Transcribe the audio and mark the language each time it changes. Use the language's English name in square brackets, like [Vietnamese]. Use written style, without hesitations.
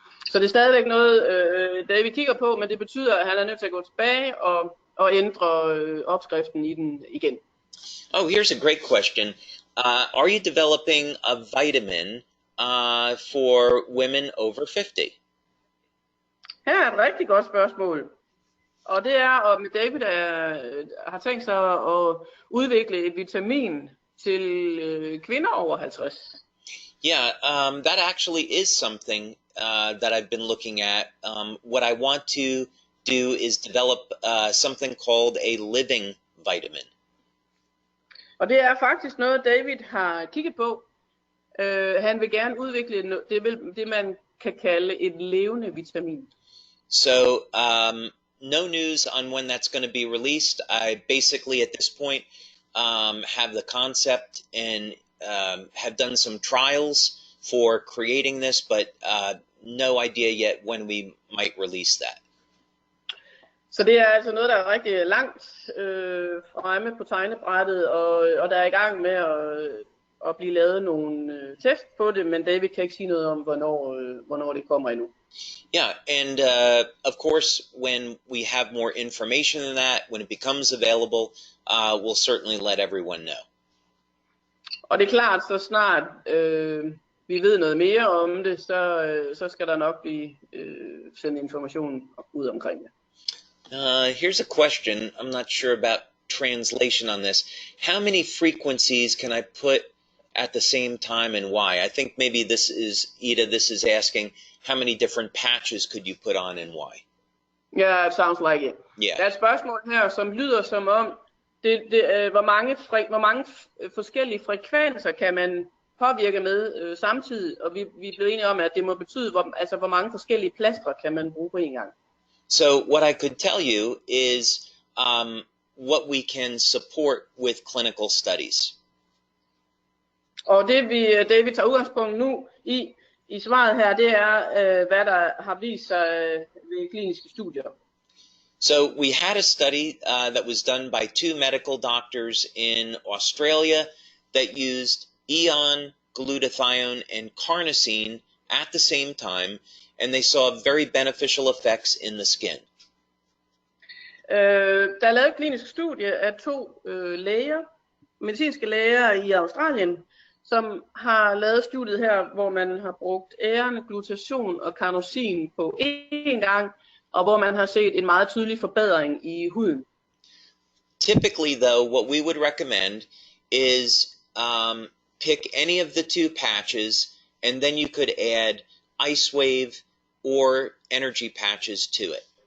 [Danish] Så det er stadigvæk noget, David kigger på, men det betyder, at han er nødt til at gå tilbage og ændre opskriften i den igen. [English] Oh, here's a great question. Are you developing a vitamin for women over 50? [Danish] Her er et rigtig godt spørgsmål. Og det er, om David har tænkt sig at udvikle et vitamin til kvinder over 50. [English] Yeah, that actually is something that I've been looking at. What I want to do is develop something called a living vitamin. [Danish] Og det er faktisk noget, David har kigget på. Han vil gerne udvikle det, man kan kalde et levende vitamin. [English] So, no news on when that's going to be released. I basically, at this point, have the concept and have done some trials for creating this, but no idea yet when we might release that. [Danish] Så det er altså noget, der er rigtig langt fremme på tegnebrættet, og der er i gang med at blive lavet nogle test på det, men David kan ikke sige noget om, hvornår det kommer endnu. [English] Yeah, and of course, when we have more information than that, when it becomes available, we'll certainly let everyone know. [Danish] Og det er klart, så snart vi ved noget mere om det, så skal der nok blive sendt information ud omkring det. [English] Here's a question. I'm not sure about translation on this. How many frequencies can I put at the same time and why? I think maybe this is asking how many different patches could you put on and why? Yeah, it sounds like it. Yeah. [Danish] Der er et spørgsmål her, som lyder som om, hvor mange forskellige frekvenser kan man påvirke med samtidig, og vi blev enige om, at det må betyde, hvor mange forskellige plastre kan man bruge på en gang. [English] So what I could tell you is what we can support with clinical studies. [Danish] Og det vi tager udgangspunkt nu i svaret her, det er, hvad der har vist sig ved kliniske studier. [English] So we had a study that was done by 2 medical doctors in Australia that used eon, glutathione, and carnosine at the same time, and they saw very beneficial effects in the skin. [Danish] Der er lavet et klinisk studie af 2 medicinske læger i Australien, som har lavet studiet her, hvor man har brugt æren, glutation og carnosin på én gang, og hvor man har set en meget tydelig forbedring i huden. [English] Typically, though, what we would recommend is pick any of the 2 patches, and then you could add Ice Wave or energy patches to it.